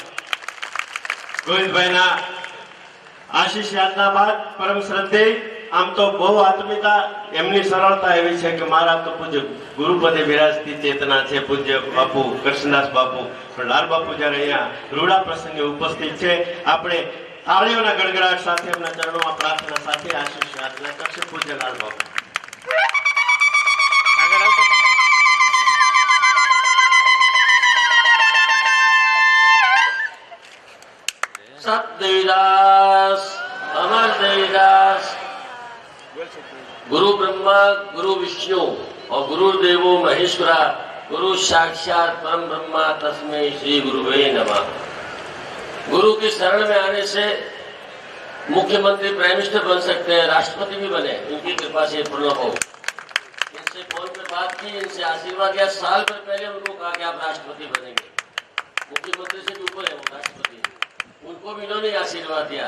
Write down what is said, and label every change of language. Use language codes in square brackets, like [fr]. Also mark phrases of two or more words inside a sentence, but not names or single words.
[gu] ગોવિંદભાઈના આશીષ યાદના બાદ પરમ શ્રદ્ધેય આમ તો બહુ આત્મીયતા, એમની સરળતા એવી છે કે મારા તો પૂજ્ય ગુરુપદે વિરાજતી ચેતના છે પૂજ્ય બાપુ કૃષ્ણદાસ બાપુ. પણ લાલ બાપુ જ્યારે અહીંયા રૂડા પ્રસંગે ઉપસ્થિત છે, આપણે તાળીઓના ગડગડાટ સાથે એમના ચરણોમાં પ્રાર્થના સાથે આશીષ યાચના કરશે પૂજ્ય લાલ બાપુ. [sa] सतदेवदास अमर देवदास गुरु ब्रह्मा गुरु विष्णु और गुरु देवो महेश्वरा गुरु साक्षात परम ब्रह्मा तस्मै श्री गुरुवे नमः। [hi] गुरु की शरण में आने से मुख्यमंत्री [en] prime minister [hi] बन सकते हैं, राष्ट्रपति भी बने, उनकी कृपा से पूर्ण हो। इनसे फोन पे बात की, इनसे आशीर्वाद लिया, साल भर पहले उनको कहा कि आप राष्ट्रपति बनेंगे। मुख्यमंत्री से भी ऊपर है वो राष्ट्रपति, उनको भी इन्होंने आशीर्वाद दिया।